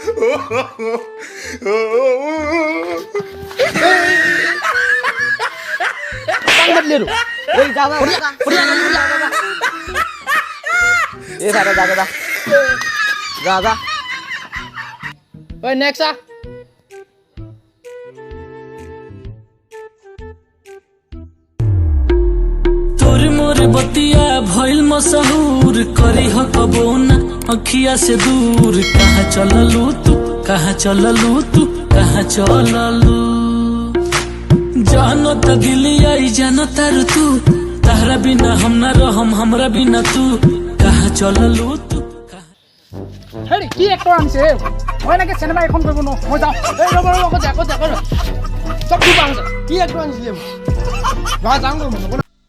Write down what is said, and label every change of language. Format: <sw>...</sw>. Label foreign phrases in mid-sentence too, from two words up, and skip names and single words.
<as>কাং মাতিলি এইটো এই যা যা এই যা ঐ নেক্সট</as> <bho>तोर मोर बतिया भइल मशहूर करी ह कबो ना अखिया से दूर कहाँ चललू तू कहाँ चललू जानो त दिलिया जानो तार तू तारा बिना हम ना रहम हमरा बिना तू कहाँ चललू तू</bho> <as>হেৰি কি এক্টৰ আনিছে মই এনেকৈ চিনেমা এখন কৰিব নোৱাৰোঁ মই যাওঁ এই ৰ'ব চব কি পাওঁ কি এক্টৰ আনিছিলে যাওঁ</as>